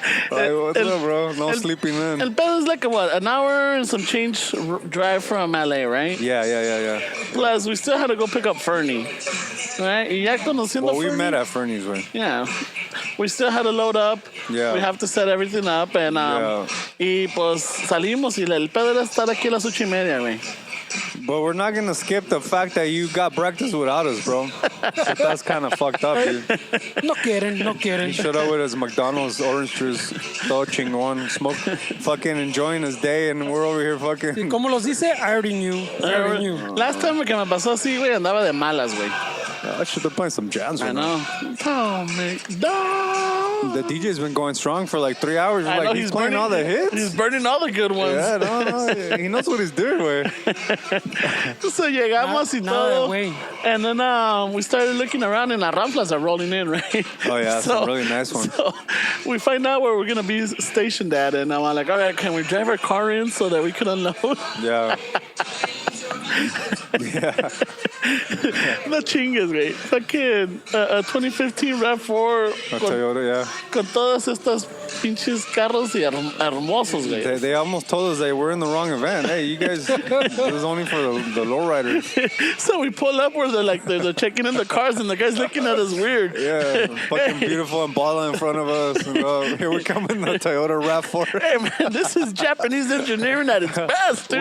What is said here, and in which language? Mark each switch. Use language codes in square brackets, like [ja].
[en] Like, what's up, bro? No sleeping in. [es] El pedo [en] is like an hour and some change drive from LA, right? Yeah. Plus, we still had to go pick up Fernie, right? [es] Y ya conociendo [en] Well, we Fernie, met at Fernie's, man. Yeah. We still had to load up. Yeah. We have to set everything up. And, [es] y pues salimos y el pedo era estar aquí a las 8:30, güey. [en] But we're not going to skip the fact that you got breakfast without us, bro. So that's kind of fucked up, dude. [es] No quieren. [en] He showed up with his McDonald's orange juice, [es] todo chingon, [en] fucking enjoying his day, and we're over here fucking... [es] ¿Cómo los dice? [en] I already knew. Last time [es] que me pasó así, güey, andaba de malas, güey. [en] I should have played some jams I right know. Oh, McDonald. The DJ's been going strong for like 3 hours. I know, Like, he's playing all the hits. He's burning all the good ones. Yeah, no. He knows what he's doing, güey. [es] So llegamos y todo. [en] And then we started looking around and las Ramflas are rolling in, right? Oh, yeah, some really nice ones. So we find out where we're going to be stationed at. And I'm like, all right, can we drive our car in so that we can unload? Yeah. [es] No chingues, güey. Fucking 2015 RAV4 [en] A Toyota, [es] con todas estas pinches carros y hermosos, güey. [en] They almost told us they were in the wrong event. Hey, you guys, this is only for the lowriders. So we pull up where they're checking in the cars and the guy's looking at us weird. Yeah, fucking beautiful Impala in front of us. And, here we come in the Toyota RAV4. Hey, man, this is Japanese engineering at its best, dude.